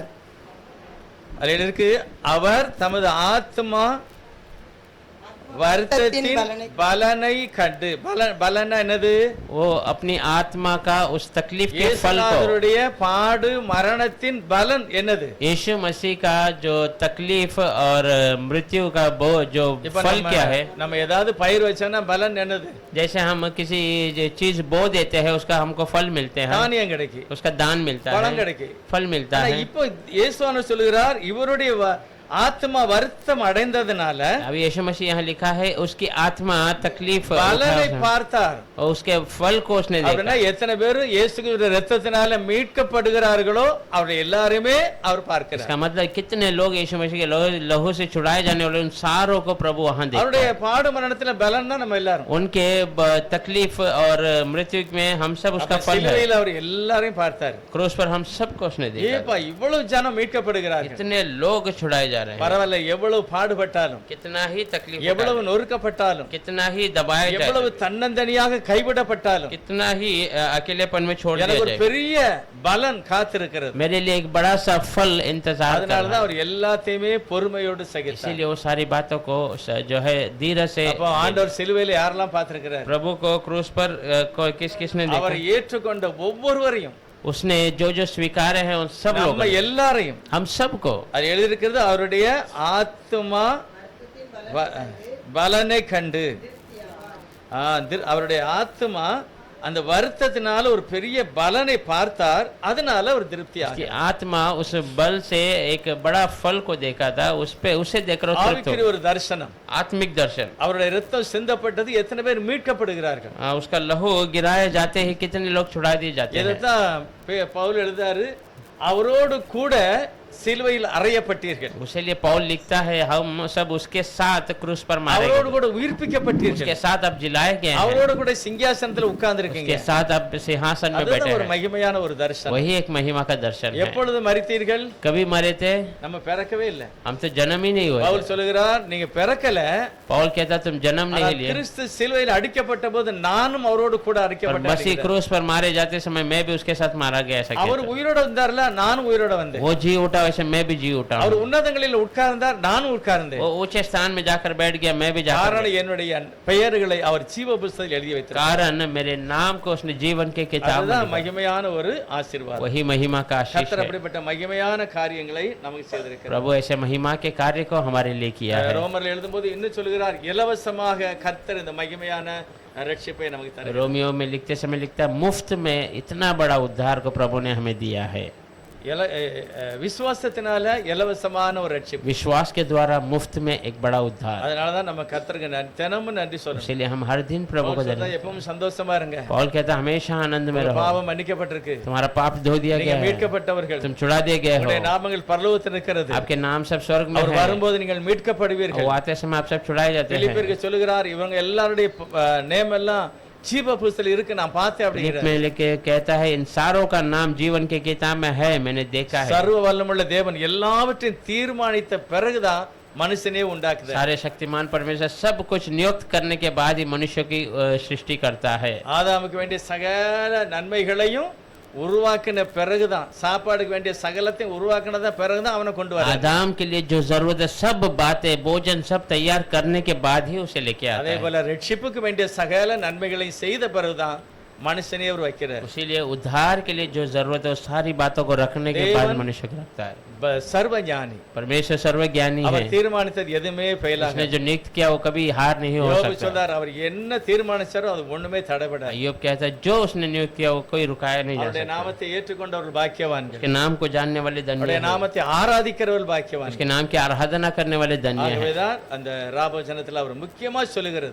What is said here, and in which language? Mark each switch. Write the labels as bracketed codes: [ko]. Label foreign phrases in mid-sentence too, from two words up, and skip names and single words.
[ta] அதில் இருக்கு, அவர் தமது ஆத்மா வருத்தத்தின் பலனை கண்டு பலனா என்னது [hi] वो अपनी आत्मा का उस तकलीफ के फल को, [ta] இயேசுநாதருடைய பாடு மரணத்தின் பலன் என்னது [hi] यीशु मसीह का जो तकलीफ और मृत्यु का जो [ta] இப்ப [hi] फल क्या है। [ta] நம்ம ஏதாவது பயிர் வச்சோம்னா பலன் என்னது [hi] जैसे हम किसी चीज बो देते हैं उसका हमको फल मिलते हैं, [ta] தானியம் கிடைக்கும் [hi] उसका दान मिलता [ta] பழம் [hi] है, [ta] கிடைக்கும் [hi] फल मिलता [ta] ஆனா [hi] है। [ta] இப்போ இயேசுவானவர் சொல்கிறார் இவருடைய ஆத்மா வருத்தம் அடைந்ததனால [hi] अब यीशु मसीह यहाँ लिखा है उसकी आत्मा तकलीफ [ta] பலனை பார்த்தார் [hi] और उसके फल को उसने [ta] அப்படின்னா [hi] देखा। [ta] எத்தனை பேர் இயேசுவின் ரத்தத்தினால மீட்கப்படுகிறார்களோ அவருடைய எல்லாருமே அவர் பார்க்கிறார் [hi] इसका मतलब कितने लोग यीशु मसीह के लहू से छुड़ाए जाने वाले उन सारों को प्रभु वहाँ देखता [ta] அவருடைய [hi] है। [ta] பாடு மரணத்துல பலன் தான் நம்ம எல்லாரும் [hi] उनके तकलीफ और मृत्यु में हम सब उसका [ta] அப்ப [hi] फल है। [ta] சிலுவையில் அவர் எல்லாரையும் பார்த்தார் [hi] क्रूस पर हम सबको उसने देखा। [ta] ஏப்பா இவ்வளவு ஜனம் மீட்கப்படுகிறார்கள் [hi] कितने लोग छुड़ाए जा रहे हैं, [ta] பரவாயில்ல எவ்வளவு பாடுபட்டாலும் [hi] कितना ही तकलीफ [ta] எவ்வளவு [hi] उठाए, [ta] நொறுக்கப்பட்டாலும் [hi] कितना ही दबाए जाए, [ta] எவ்வளவு தன்னந்தனியாக கைவிடப்பட்டாலும் [hi] कितना ही अकेलेपन में छोड़ दिया [ta] எனக்கு ஒரு [hi] जाए, [ta] பெரிய பலன் காத்திருக்கிறது [hi] मेरे लिए एक बड़ा सा फल इंतजार कर [ta] அதனாலதான் [hi] रहा है। [ta] அவர் எல்லாத்தையுமே பொறுமையோடு சகித்தார் [hi] इसीलिए वो सारी बातों को जो है धीरज से, [ta] அப்போ ஆண்டவர் சிலுவையில யாரெல்லாம் பார்த்திருக்கிறார் [hi] प्रभु को क्रूस पर किस किसने [ta] அவர் [hi] देखा, [ta] ஏற்றுக்கொண்ட ஒவ்வொருவரையும் [hi] उसने जो जो स्वीकारे हैं उन सब [ta] நம்ம [hi] लोगों, [ta] எல்லாரையும் [hi] हम सबको [ta] அது எழுதியிருக்கிறது அவருடைய ஆத்துமா பலனை கண்டு அவருடைய ஆத்துமா அந்த வருத்தத்தினால ஒரு பெரிய பலனை பார்த்தார், அதனால ஒரு திருப்தி [hi] कि आत्मा उस बल से एक बड़ा फल को देखा था, उसे देखकर तृप्त [ta] ஆவிக்குரிய [hi] हो। [ta] ஒரு தரிசனம், [hi] आत्मिक दर्शन, [ta] அவருடைய ரத்தம் சிந்தப்பட்டது, எத்தனை பேர் மீட்கப்படுகிறார்கள், [hi] उसका लहू गिराए जाते हैं, कितने लोग छुड़ा दिए जाते हैं। [ta] இதைத்தான் பவுல் எழுதாரு, அவரோடு கூட சிலுவையில் அறையப்பட்டீர்கள், [hi] उसीलिए पौल लिखता है हम सब उसके साथ क्रूस पर मारे [ta] அவரோடு [hi] गए, [ta] கூட உயிர்ப்பிக்கப்பட்டீர்கள், [hi] उसके साथ अब जिलाए गए हैं, [ta] அவரோடு கூட சிங்காசனத்துல உட்கார்ந்திருக்கீங்க. [hi] उसके साथ अब सिंहासन में बैठे [ta] அதுதான் ஒரு [hi] हैं। [ta] மகிமையான ஒரு தரிசனம். [hi] वही एक महिमा का दर्शन है। [ta] எப்பொழுது மரித்தீர்கள்? [hi] कभी मरे थे? [ta] நம்ம பிறக்கவே இல்லை. [hi] हम तो जन्म ही नहीं हुए। [ta] பவுல் சொல்லுகிறார், நீங்க பிறக்கல, [hi] पौल कहता तुम जन्म नहीं लिए, [ta] கிறிஸ்து சிலுவையில் அடிக்கப்பட்ட போது நானும் அவரோடு கூட [hi] और [ta] அடிக்கப்பட்டேன். [hi] मसीह क्रूस पर मारे जाते समय मैं भी उसके साथ मारा गया। ऐसा [ta] அவர் [hi] कहता है। [ta] உயிரோட வந்தார்ல, நானும் உயிரோட வந்தேன். [hi] वो जी उठा वैसे मैं भी जी उठा [ta] அவர் [hi] हूं। [ta] உன்னதங்களில் உட்கார்ந்தார், நானும் உட்கார்ந்தேன். [hi] वो ऊंचे स्थान में जाकर बैठ गया, मैं भी जाकर [ta] காரணம் என்னுடைய பெயர்களை அவர் ஜீவ புஸ்தகத்தில் எழுதி வைத்தார். [hi] कारण मेरे नाम को उसने जीवन के किताब में [ta] அதுதான் [hi] लिखा। [ta] மகிமையான ஒரு ஆசீர்வாதம். [hi] वही महिमा का आशीष [ta] கர்த்தர் [hi] है। [ta] அப்படிப்பட்ட மகிமையான காரியங்களை நமக்கு செய்திருக்கிறார். [hi] प्रभु ऐसे महिमा के कार्य को हमारे लिए किया है। [ta] ரோமர்ல எழுதும்போது இன்னும் சொல்லுகிறார், இலவசமாக கர்த்தர் இந்த மகிமையான ரட்சிப்பை நமக்கு தருகிறார். [hi] रोमियो में लिखते समय लिखता है मुफ्त में इतना बड़ा उद्धार को प्रभु ने हमें दिया है। [ta] விசுவாசத்தினால இலவசமான ஒரு ரட்சிப்பு, [hi] विश्वास के द्वारा मुफ्त में एक बड़ा उद्धार। [ta] அதனாலதான் நம்ம கர்த்தருக்கு தினமும் நன்றி சொல்லணும். [hi] इसलिए हम हर दिन प्रभु को धन्यवाद। [ta] எப்பவும் சந்தோஷமா இருங்க. [hi] पौल कहता हमेशा आनंद में रहो, [ta] பாவம் மன்னிக்கப்பட்டிருக்கு, [hi] तुम्हारा पाप धो दिया [ta] நீங்க [hi] गया है, [ta] மீட்கப்பட்டவர்கள், [hi] तुम छुड़ा दिए गए हो, [ta] உங்களுடைய நாமங்கள் பரலோகத்தில் இருக்கிறது, [hi] आपके नाम सब स्वर्ग में [ta] அவர் [hi] है, [ta] வரும்போது நீங்கள் மீட்கப்படுவீர்கள். [hi] वो आते समय आप सब छुड़ाए जाते हैं। [ta] பிலிப்பியருக்கு சொல்லுகிறார், இவங்க எல்லாருடைய நேம் எல்லாம் ஜீவ புஸ்தகத்தில் இருக்கு, நான் பார்த்தேன் அப்படிங்கிறார். [hi] में लेके कहता है इन सारों का नाम जीवन के किताब में है, मैंने देखा है। [ta] சர்வ வல்லமுள்ள தேவன் எல்லாவற்றையும் தீர்மானித்த பிறகுதான் மனுஷனே உண்டாக்குது. [hi] सारे शक्तिमान परमेश्वर सब कुछ नियुक्त करने के बाद ही मनुष्य की सृष्टि करता है। [ta] ஆதாமுக்கு வேண்டிய சகல நன்மைகளையும் உருவாக்கின பிறகுதான், சாப்பாடுக்கு வேண்டிய சகலத்தையும் உருவாக்கினதா பிறகுதான் அவனை கொண்டு வர. [hi] आदम के लिए जो जरूरत है सब बातें भोजन सब तैयार करने के बाद ही उसे लेके आता [ta] அதே [hi] है। [ta] போல ரட்சிப்புக்கு வேண்டிய சகல நன்மைகளையும் செய்த பிறகுதான் மனுஷனே அவர் வைக்கிறார். [hi] इसीलिए उद्धार के लिए जो जरूरत है सारी बातों को रखने के बाद मनुष्य को रखता है। [ta] சர்வ ஞானி, [hi] परमेश्वर सर्वज्ञानी है, [ta] அவர் தீர்மானித்தது எதுவுமே ஃபெயிலாக. [hi] उसने जो नियुक्त किया वो कभी हार नहीं हो [ta] யோபு [hi] सकता। [ta] சொல்றார், அவர் என்ன தீர்மானிச்சாரோ அது ஒண்ணுமே தடைபடாது. [hi] अय्यूब कहता है जो उसने नियुक्त किया वो कोई रुकाया नहीं जा [ta] அவருடைய [hi] सकता। [ta] நாமத்தை ஏற்றுக்கொண்டவர்கள் பாக்கியவான்கள், [hi] उसके नाम को जानने वाले धन्य [ta] அவருடைய [hi] हैं, [ta] நாமத்தை ஆராதிக்கிறவர்கள் பாக்கியவான்கள். [hi] उसके नाम की आराधना करने वाले धन्य हैं। [ta] ஆகவேதான் அந்த ராபோஜனத்தில் அவர் முக்கியமா சொல்லுகிறது,